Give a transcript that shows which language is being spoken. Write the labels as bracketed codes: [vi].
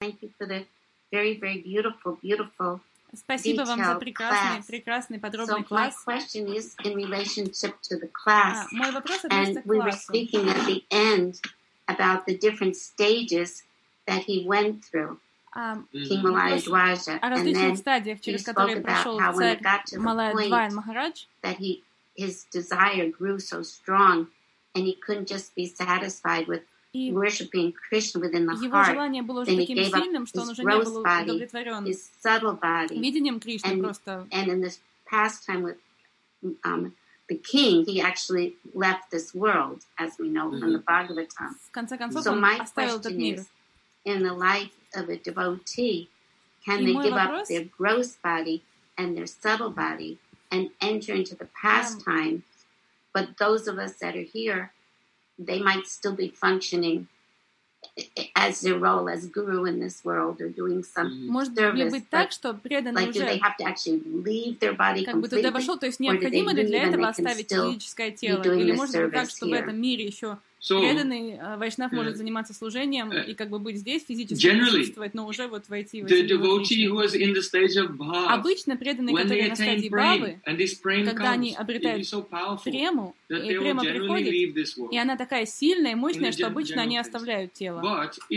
[en] thank you for the very, very beautiful, beautiful [ru] Спасибо вам за прекрасный, прекрасный, подробный класс. [en] My question is in relationship to the class. [ru] Мой вопрос относится к классу. [en] And we were speaking at the end about the different stages that he went through. [ru] О различных стадиях, через которые прошел царь Малая Дваян Махарадж. [en] That he, his desire grew so strong, and he couldn't just be satisfied with worshiping Krishna within the heart. [ru] Его желание было уже таким сильным, что он уже не был удовлетворен видением Кришны просто. [en] And in this past time with the king, he actually left this world, as we know from the Bhagavatam. [ru] В конце концов, он оставил этот мир. [en] In the life of a devotee, can they give up their gross body and their subtle body and enter into the pastime? But those of us that are here, they might still be functioning as their role as guru in this world or doing some service. Like, do they have to actually leave their body completely, or do they need to even leave their body completely? Or do they need to even leave their body completely? [ru] Преданный вайшнав может заниматься служением и как бы быть здесь, физически присутствовать, но уже вот войти в эти. Обычно преданные, которые на стадии бхавы, когда они обретают прему, и према приходит, и она такая сильная и мощная, что обычно они оставляют тело.